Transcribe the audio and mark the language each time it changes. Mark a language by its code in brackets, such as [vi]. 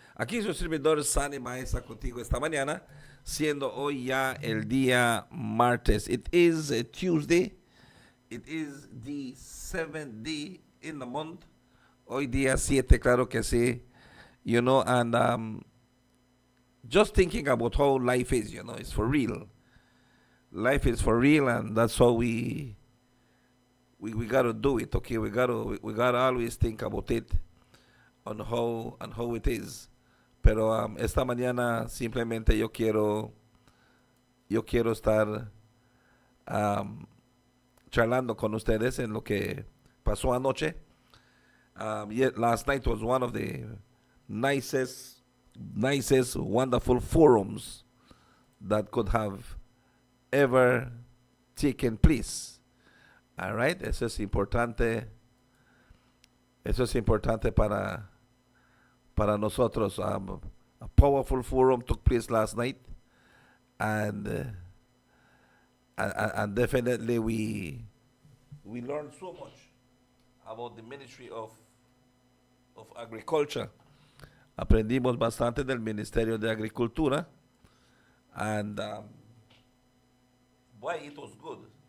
[es] Aquí su servidor Sunny Baiza contigo esta mañana, siendo hoy ya el día martes. [en] It is a Tuesday. It is the 7th day in the month. [es] Hoy día 7, claro que sí. [en] You know, and just thinking about how life is, you know, it's for real. Life is for real, and that's how we gotta do it. Okay, we gotta always think about it, on how it is. [es] Pero esta mañana simplemente yo quiero estar charlando con ustedes en lo que pasó anoche. [en] Last night was one of the nicest, wonderful forums that could have ever taken place. All right, [es] eso es importante Eso es importante para nosotros. [en] A powerful forum took place last night, and and definitely we learned so much about the Ministry of Agriculture. [es] Aprendimos bastante del Ministerio de Agricultura, [en] and boy, it was good.